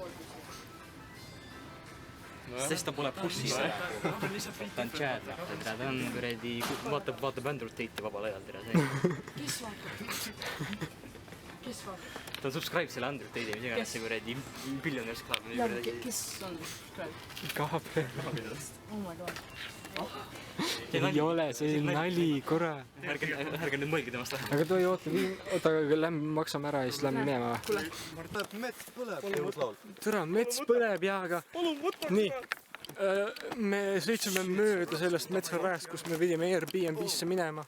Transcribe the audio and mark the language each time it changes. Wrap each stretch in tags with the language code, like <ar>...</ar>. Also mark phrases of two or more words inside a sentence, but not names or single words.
<et>Sest ta pole bussis. Ta on Chad, ta on kuradi, vaatab Andrew Tate'i vabal ajal, tere see. Kes vaatab? Ta on subscribe selle Andrew Tate'i, mis iganes see kuradi Billionaires Club. Kes on subscribe? Gabriel.</et> <en>Oh my god.</en> <et>Ei ole, see on nali, korra. Ärge nüüd mõelge temast läheb. Aga toi, oota, lähme maksame ära ja siis lähme minema. Mets põleb. Türa, mets põleb ja, aga... Nii, me sõitsime mööda sellest metsarajast, kus me pidime Airbnb-sse minema.</et>